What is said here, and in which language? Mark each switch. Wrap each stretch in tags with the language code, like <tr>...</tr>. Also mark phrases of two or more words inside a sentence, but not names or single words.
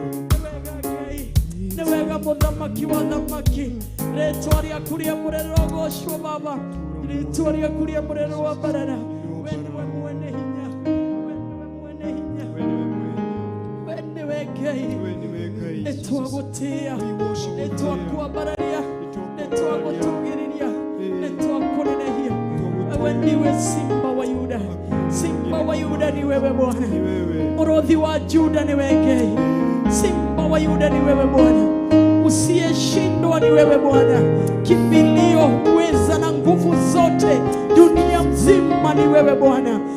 <ki>Nĩ wega Ngai, nĩ wega mũthamaki wa thamaki. Rĩĩtwa rĩaku rĩamũre rĩrogocwo Baba, rĩĩtwa rĩaku rĩamũre rĩambarara. We nĩwe mwene hinya, we nĩwe mwene Wene hinya. Wene we mwene. Wene we Ngai. Wene we Ngai, Jesus. Nitwagutia.</ki> <en>We worship you,</en> <ki>Nitwakuambararia. Nitwakuambararia. Nitwagutugiriria. Eh. Nitwakunenehia. Nitwagutia.</ki> <sw>Wewe ndiwe Simba wa Yuda. Simba wa Yuda ni wewe Bwana. Ni wewe. Mrothi wa Juda ni wewe Ngai. Simba wa Yuda ni wewe Bwana. Usiyeshindwa ni wewe Bwana. Kimbilio, uweza na nguvu zote dunia mzima ni wewe Bwana.</sw>